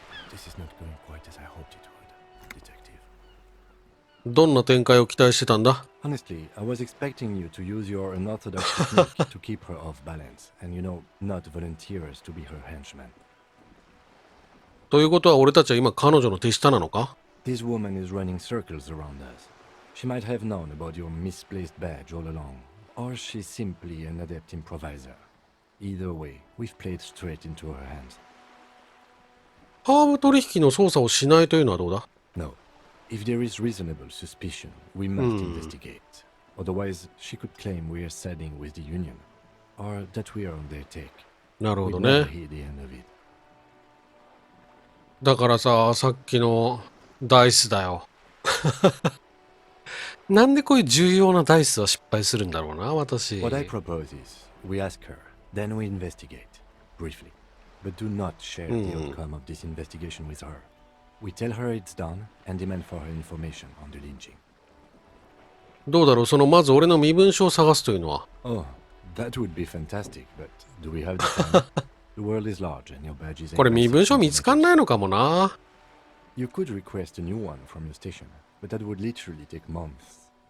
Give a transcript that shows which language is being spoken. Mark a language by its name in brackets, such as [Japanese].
[English] This is not going quite as I hoped it would, Detective. [Japanese] どんな展開を期待してたんだ？ [English] Honestly, I was expecting you to use your unorthodox technique to keep her off balance, and not volunteer us to be her henchman. [Japanese] ということは俺たちは今彼女の手下なのか？ [English] This woman is running circles around us. She might have known about your misplaced badge all along, or she's simply an adept improviser. Either way, we've played straight into her hands. [Japanese] ハーブ取引の捜査をしないというのはどうだ？ [English] No. If there is reasonable suspicion, we must investigate. Otherwise, she could claim we are siding with the Union, or that we are on their take. [Japanese] なるほ [English] We'd [Japanese] ど [English] never [Japanese] ね。 [English] hear the end of it. [Japanese] だからさ、さっきのダイスだよ。なんでこういう重要なダイスは失敗するんだろうな、私。 [English] What I propose is, we ask her, then we investigate, briefly. But do not share the outcome of this investigation with her. We tell her it's done and demand for her information on the lynching. [Japanese] どうだろう、そのまず俺の身分証を探すというのは。 [English] Oh, that would be fantastic, but do we have the time? The world is large and your badge is [Japanese] これ身分証見つかんないのかもな。 [English] You could request a new one from your station, but that would literally take months.